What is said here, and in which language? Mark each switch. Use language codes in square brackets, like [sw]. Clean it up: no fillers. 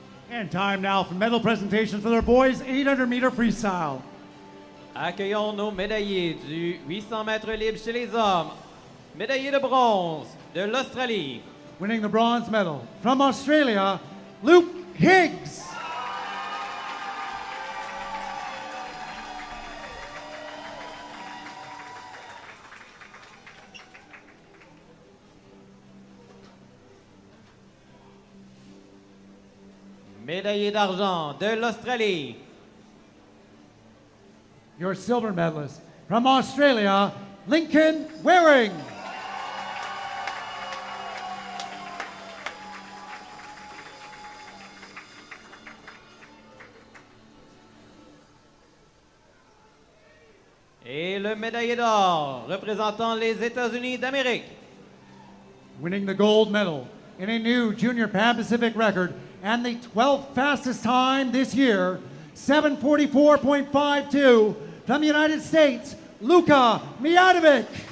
[en] And time now for medal presentations for their boys 800 meter freestyle. [fr] Accueillons nos médaillés du 800 mètres libre chez les hommes. Médaillé de bronze de l'Australie. [en] Winning the bronze medal from Australia, Luke Higgs. [fr] Médaillé d'argent de l'Australie. [en] Your silver medalist from Australia, Lincoln Waring. [fr] Et le médaillé d'or représentant les États-Unis d'Amérique. [en] Winning the gold medal in a new Junior Pan Pacific record and the 12th fastest time this year, 7:44.52 from the United States, Luka Mijatovic.